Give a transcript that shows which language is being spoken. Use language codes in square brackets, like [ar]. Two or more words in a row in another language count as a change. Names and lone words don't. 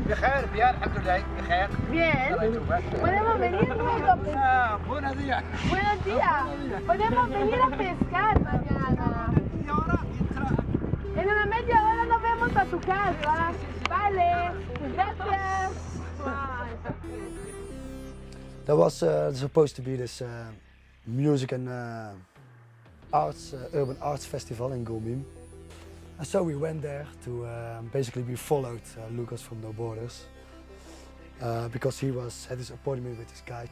[es] Bien, [ar] alhamdulillah, بخير. [es] Bien. ¿Podemos venir, López? Buenos días. Buenos días. Podemos venir a pescar mañana. En una media hora nos vemos a tu casa. Vale. Gracias. [en] There was supposed to be this music and arts, urban arts festival in Gulmim. And so we went there to basically we followed Lucas from No Borders because he had his appointment with this guy.